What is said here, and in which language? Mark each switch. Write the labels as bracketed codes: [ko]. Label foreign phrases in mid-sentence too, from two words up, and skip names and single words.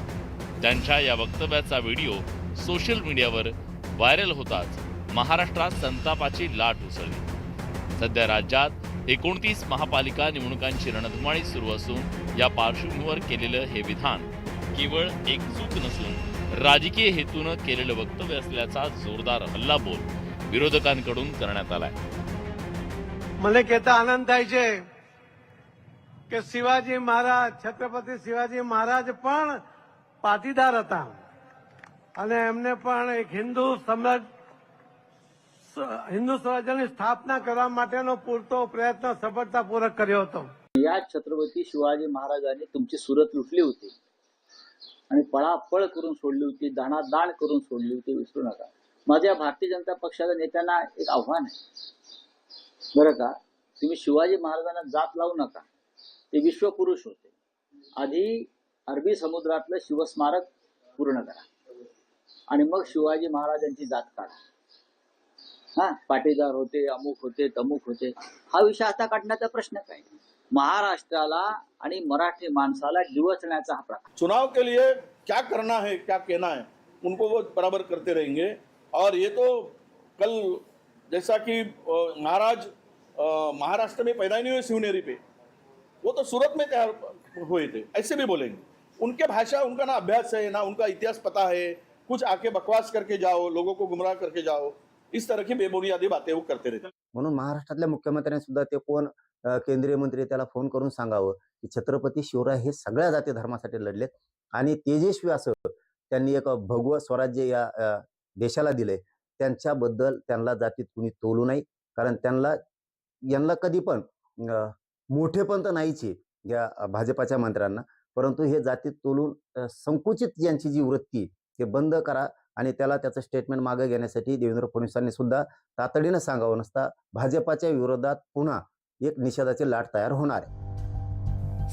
[mr] त्यांच्या या वक्तव्याचा व्हिडिओ सोशल मीडियावर व्हायरल होताच महाराष्ट्रात संतापाची लाट उसळली। सध्या राज्यात 29 महापालिका निवडणुकांची रणधुमाळी सुरू असून या पार्श्वभूमीवर केलेलं हे विधान केवळ एक चूक नसून राजकीय हेतून केलेलं वक्तव्य असल्याचा जोरदार हल्लाबोल विरोधकांकडून करण्यात आलाय। [gu] મને કહેતા આનંદ થાય છે કે શિવાજી મહારાજ છત્રપતિ શિવાજી મહારાજ પણ પાટીદાર હતા અને એમને પણ એક हिंदू સ્વરાજ્યની સ્થાપના કરવા માટેનો પૂરતો પ્રયત્ન સફળતાપૂર્વક કર્યો હતો। [mr] या छत्रपती शिवाजी महाराजांनी तुमची सुरत लुटली होती आणि पळापळ करून सोडली होती, दाणादाण करून सोडली होती, विसरू नका। माझ्या भारतीय जनता पक्षाच्या नेत्यांना एक आव्हान आहे बरं का, तुम्ही शिवाजी महाराजांना जात लावू नका। ते विश्वपुरुष होते। आधी अरबी समुद्रातलं शिवस्मारक पूर्ण करा आणि मग शिवाजी महाराजांची जात काढा। पाटीदार होते, अमुक होते, तमुक होते, हा विषय आता काढण्याचा प्रश्न काय? महाराष्ट्राला आणि मराठी माणसाला डिवचण्याचा हा प्रकार। [hi] चुनाव के लिए क्या करना है, क्या कहना है, उनको वो बराबर करते रहेंगे। और ये तो कल जैसा कि महाराज महाराष्ट्र में पैदा ही नहीं हुए शिवनेरी पे, वो तो सूरत में तैयार हुए थे, ऐसे भी बोलेंगे। उनके भाषा, उनका ना अभ्यास है, ना उनका इतिहास पता है, कुछ आके बकवास करके जाओ, लोगों को गुमराह करके जाओ, इस तरह की बेबुनियादी बातें वो करते रहते। [mr] म्हणून महाराष्ट्रातल्या मुख्यमंत्र्यांनी सुद्धा ते कोण केंद्रीय मंत्री त्याला फोन करून सांगावं की छत्रपती शिवराय हे सगळ्या जाती धर्मासाठी लढलेत आणि तेजस्वी असं त्यांनी एक भगवं स्वराज्य या देशाला दिले। त्यांच्याबद्दल त्यांना जातीत कुणी तोलू नाही, कारण यांना कधी पण मोठेपण तर नाहीच या भाजपाच्या मंत्र्यांना, परंतु हे जातीत तोलून संकुचित यांची जी वृत्ती ते बंद करा आणि त्याला त्याचं स्टेटमेंट मागे घेण्यासाठी देवेंद्र फडणवीसांनी सुद्धा तातडीनं सांगावं, नसता भाजपाच्या विरोधात पुन्हा एक निषेधाची लाट तयार होणार आहे।